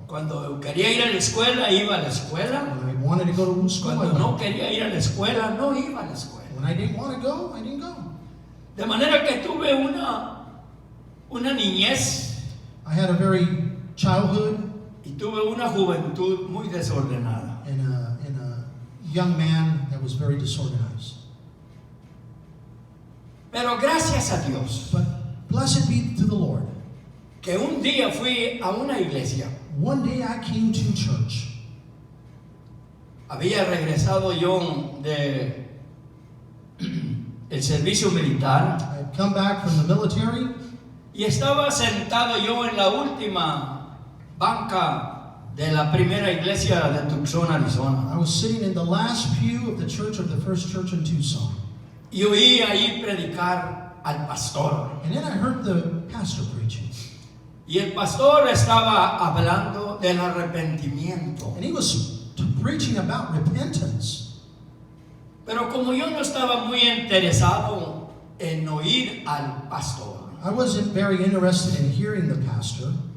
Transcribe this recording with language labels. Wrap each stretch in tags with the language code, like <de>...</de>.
<es>Cuando quería ir a la escuela, iba a la escuela.</es> <en>When I wanted to go to school, I</en> <es>Cuando no</es> <en>went.</en> <es>quería ir a la escuela, no iba a la escuela.</es> <en>When I didn't want to go, I didn't go.</en> <es>De manera que tuve una niñez</es> <en>I had a very childhood</en> <es>y tuve una juventud muy desordenada.</es> <en>and a young man that was very disorganized.</en> <es>Pero gracias a Dios</es> <en>But blessed be to the Lord.</en> <es>que un día fui a una iglesia.</es> <en>One day I came to church.</en> <es>Había regresado yo de el servicio militar</es> <en>I had come back from the military</en> <es>y estaba sentado yo en la última banca de la primera iglesia de Tucson, Arizona.</es> <en>I was sitting in the last pew of the church of the first church in Tucson.</en> <es>Y oí ahí predicar al pastor.</es> <en>And then I heard the pastor preaching.</en> <es>Y el pastor estaba hablando del arrepentimiento.</es> <en>And he was preaching about repentance.</en> <es>Pero como yo no estaba muy interesado en oír al pastor,</es> <en>I wasn't very interested in hearing the pastor.</en>